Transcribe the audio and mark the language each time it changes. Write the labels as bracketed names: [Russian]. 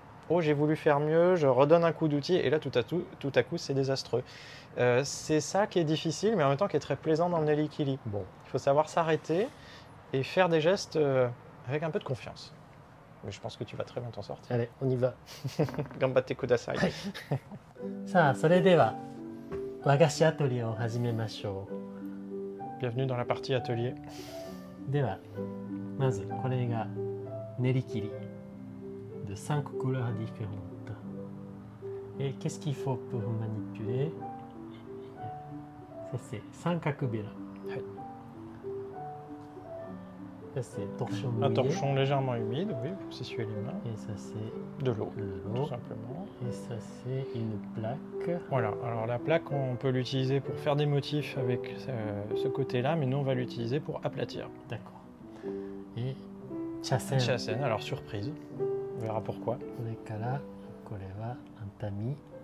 [French] Oh, j'ai voulu faire mieux, je redonne un coup d'outil, et là, tout à coup, c'est désastreux. C'est ça qui est difficile, mais en même temps qui est très plaisant dans le nerikiri. Bon, il faut savoir s'arrêter et faire des gestes avec un peu de confiance. Mais je pense que tu vas très bien t'en sortir. Allez, on y va. [Japanese] Gambatte kudasai. さあ、それでは和菓子アトリエを始めましょう。 [French] Bienvenue dans la partie atelier. [Japanese] では、まずこれが練り切り [French] de 5 couleurs différentes. Et qu'est-ce qu'il faut pour manipuler? Ça c'est 三角べら。 [Japanese] はい。 [French] Ça c'est torchon mouillé. Un torchon légèrement humide, oui, pour s'essuyer les mains. Et ça c'est de l'eau, tout simplement. Et ça c'est une plaque. Voilà, alors la plaque, on peut l'utiliser pour faire des motifs avec ce côté-là, mais nous on va l'utiliser pour aplatir. D'accord. Et chasen. Chasen, alors surprise, on verra pourquoi. [Japanese] これからこれはアンタミ。